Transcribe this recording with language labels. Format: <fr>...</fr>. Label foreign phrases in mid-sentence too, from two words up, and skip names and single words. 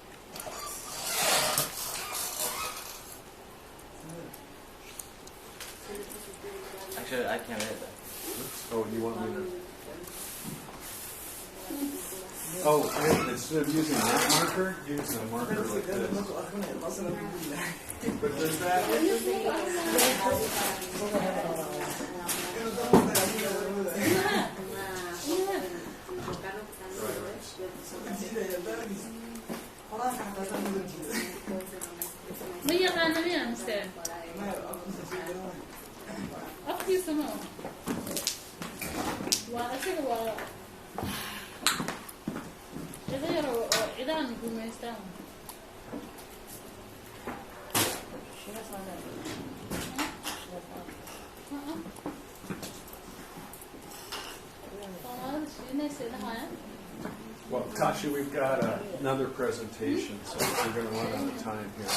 <en>Actually, I can read that. Oh, you want me to? Oh, and instead of using that marker, use a marker like this. But does that?</en> <vi>Bây giờ là nó làm sao?</vi> <ar>أختي سمو. وأشوف إذا نقول ما يستاهل.</ar> <en>Well, Tasha, we've got another presentation, so we're going to run out of time here.</en>